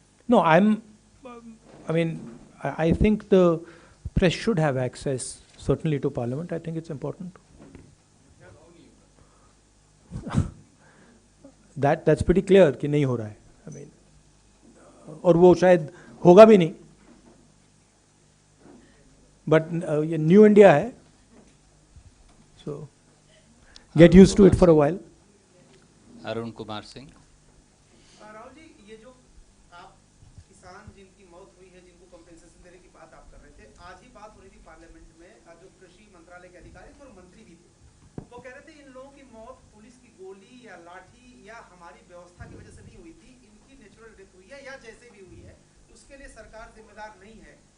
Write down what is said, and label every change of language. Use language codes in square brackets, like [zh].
[en] No, I mean, I think the press should have access certainly to Parliament. I think it's important. That's pretty clear [hi] कि नहीं हो रहा है. [en] I mean, [hi] और वो शायद होगा भी नहीं. [en] But [hi] ये न्यू इंडिया है, [en] so get used to it for a while. Arun Kumar Singh. [hi] Rahul ji, ये जो आप किसान जिनकी मौत हुई है, जिनको कंपेंसेशन देने की बात आप कर रहे थे, आज ही बात हो रही थी पार्लियामेंट में, जो कृषि मंत्रालय के अधिकारी थे और मंत्री भी थे, वो कह रहे थे इन लोगों की मौत पुलिस की गोली या लाठी या हमारी व्यवस्था की वजह से नहीं हुई थी, इनकी नेचुरल डेथ हुई है या जैसे भी हुई है उसके लिए सरकार जिम्मेदार नहीं है।